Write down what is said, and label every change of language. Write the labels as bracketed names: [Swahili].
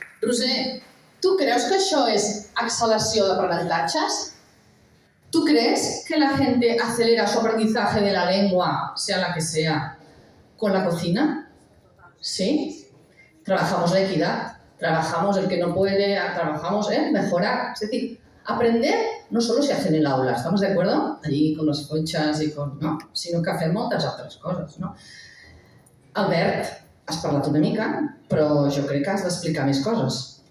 [Catalan] Roser, tu creus que això és acceleració d'aprenentatges? [Spanish] ¿Tú crees que la gente acelera su aprendizaje de la lengua, sea la que sea, con la cocina? ¿Sí? Trabajamos la equidad, trabajamos el que no puede, trabajamos mejorar. Es decir, aprender no solo se hace en el aula, ¿estamos de acuerdo? Allí con [Catalan] les cotxes i con... No, sinó que fem moltes altres coses, no? Albert, has parlat una mica, però jo crec que has d'explicar més coses.